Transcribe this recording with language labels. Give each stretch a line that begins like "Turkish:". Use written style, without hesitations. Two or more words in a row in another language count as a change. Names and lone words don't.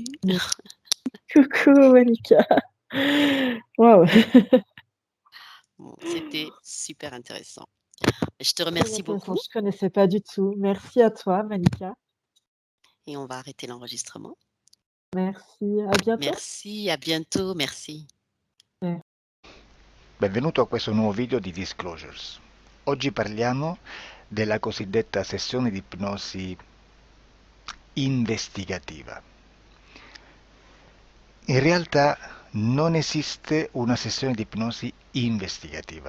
French: Mmh. Coucou Malika. Waouh! Bon, c'était super intéressant. Je te Très remercie intéressant, beaucoup je connaissais pas du tout. Merci à toi Malika. et on va arrêter l'enregistrement. Merci, à bientôt. Merci, à bientôt, merci.
Italian: Benvenuto a questo nuovo video di Disclosures. Oggi parliamo della cosiddetta sessione di ipnosi investigativa. In realtà non esiste una sessione di ipnosi investigativa.